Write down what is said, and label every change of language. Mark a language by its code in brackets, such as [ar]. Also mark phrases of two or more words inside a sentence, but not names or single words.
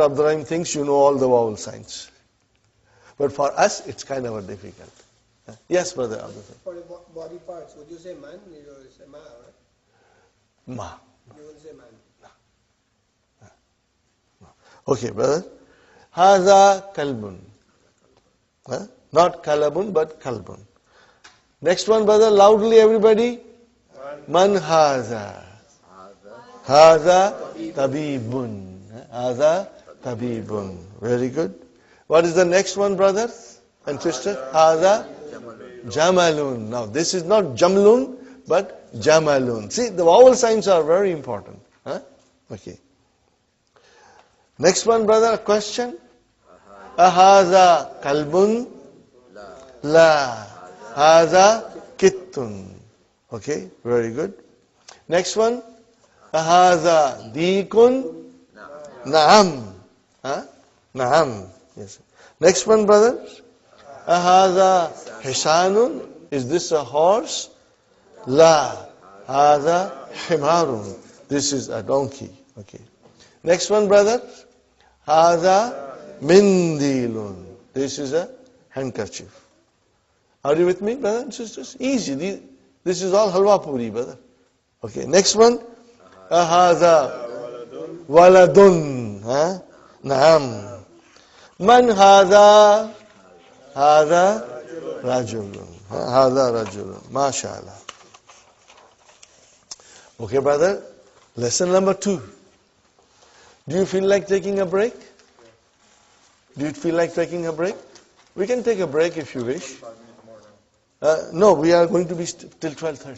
[en] Abdurrahim thinks you know all the vowel signs. But for us, it's kind of a difficult. Yes, brother Abdurrahim. For the body parts, would you say man? You will say ma, right? Ma. You will say man. Okay, brother. [ar] هذا كلبٌ. [en] Not kalabun, but kalbun. Next one, brother, loudly everybody. [ar] من هذا. هذا طبيبٌ. هذا طبيبٌ. [en] Very good. What is the next one, brothers and sisters? [ar] هذا جملٌ. [en] Now, this is not jamlun, but jamalun. See, the vowel signs are very important. Huh? Okay. Next one, brother, a question. [ar] أهذا كلبٌ؟ لا. هذا قطٌّ. [en] Okay, very good. Next one. [ar] أهذا ديكٌ? Naam. Huh? Naam. [en] Yes. Next one, brother. [ar] أهذا حصانٌ? [en] Is this a horse? La. [ar] هذا حمارٌ. [en] This is a donkey. Okay. Next one, brother. [ar] هذا منديلٌ. [en] This is a handkerchief. Are you with me, brothers and sisters? Easy. This is all halwa puri, brother. Okay. Next one. [ar] هذا ولدٌ. Huh? نعم. من هذا? هذا رجلٌ. هذا رجلٌ. MashaAllah. [en] Okay, brother. Lesson number 2. Do you feel like taking a break? Do you feel like taking a break? We can take a break if you wish. No, we are going to be till 12:30.